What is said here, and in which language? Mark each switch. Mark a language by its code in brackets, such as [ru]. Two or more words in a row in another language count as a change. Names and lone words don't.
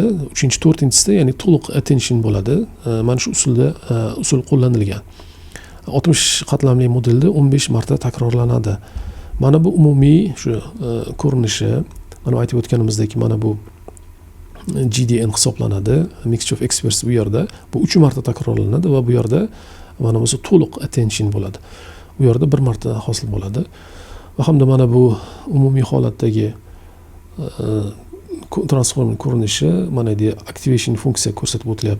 [uz] 3-4-sida ya'ni to'liq attention bo'ladi. Mana shu usul qo'llanilgan. 60 qatlamli modelda 15 marta takrorlanadi. Mana bu umumiy shu ko'rinishi, mana aytib o'tganimizdek, mana bu GDN hisoblanadi. [en] Mixture of experts [uz] bu yerda bu 3 marta takrorlanadi va bu yerda mana bu to'liq attention bo'ladi. Bu yerda 1 marta hosil bo'ladi. Va hamda mana bu umumiy holatdagi transform ko'rinishi, mana bu activation funksiya ko'rsatib o'tilyapti.